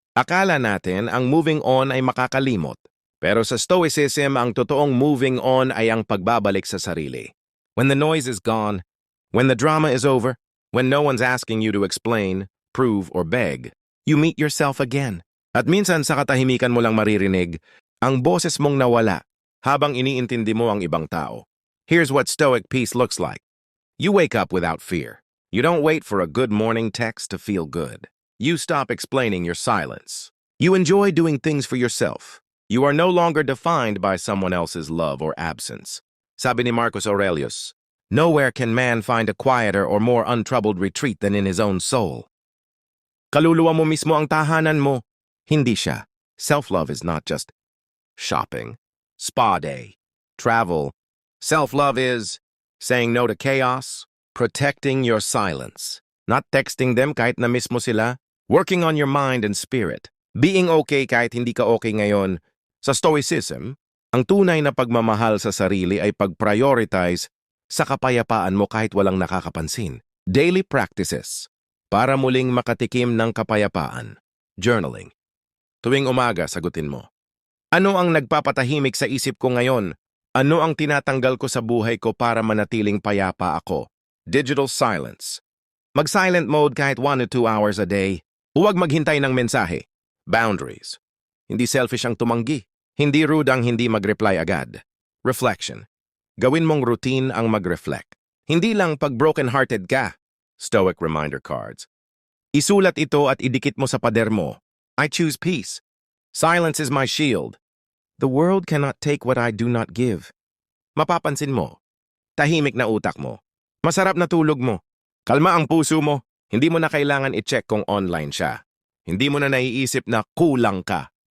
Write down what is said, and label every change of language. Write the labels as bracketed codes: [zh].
[tl] Akala natin ang moving on ay makakalimot. Pero sa Stoicism, ang totoong moving on ay ang pagbabalik sa sarili. [en] When the noise is gone, when the drama is over, when no one's asking you to explain, prove, or beg, you meet yourself again. [tl] At minsan sa katahimikan mo lang maririnig, ang boses mong nawala, habang iniintindi mo ang ibang tao. [en] Here's what stoic peace looks like. You wake up without fear. You don't wait for a good morning text to feel good. You stop explaining your silence. You enjoy doing things for yourself. You are no longer defined by someone else's love or absence. [tl] Sabi ni Marcus Aurelius, [en] nowhere can man find a quieter or more untroubled retreat than in his own soul. [tl] Kaluluwa mo mismo ang tahanan mo. Hindi siya. [en] Self-love is not just shopping, spa day, travel. Self-love is saying no to chaos, protecting your silence, not texting them [tl] kahit na mismo sila, [en] working on your mind and spirit, being okay [tl] kahit hindi ka okay ngayon. Sa Stoicism, ang tunay na pagmamahal sa sarili ay pag-prioritize sa kapayapaan mo kahit walang nakakapansin. [en] Daily practices [tl] para muling makatikim ng kapayapaan. Journaling. Tuwing umaga, sagutin mo. Ano ang nagpapatahimik sa isip ko ngayon? Ano ang tinatanggal ko sa buhay ko para manatiling payapa ako? [en] Digital silence. [tl] Mag-silent mode kahit [en] 1 to 2 hours a day. [tl] Huwag maghintay ng mensahe. Boundaries. Hindi selfish ang tumanggi. Hindi rude ang hindi mag-reply agad. Reflection. Gawin mong routine ang mag-reflect. Hindi lang pag broken-hearted ka. [en] Stoic reminder cards. [tl] Isulat ito at idikit mo sa pader mo. [en] I choose peace. Silence is my shield. The world cannot take what I do not give. [tl] Mapapansin mo, tahimik na utak mo. Masarap na tulog mo. Kalma ang puso mo. Hindi mo na kailangan i-check kung online siya. Hindi mo na naiisip na kulang ka.